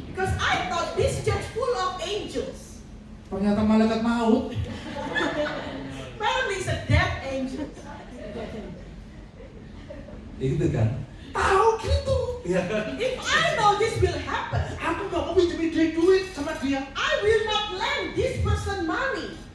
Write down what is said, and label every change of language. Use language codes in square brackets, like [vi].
[en] because I thought this church full of angels. [id] Ternyata malaikat maut. [en] Apparently, it's a death angel. [id] Gitu kan? Tahu gitu, ya kan? [en] If I know this will happen, [id] Aku nggak mau pinjemin dia duit sama dia. [en] I will not lend this person money.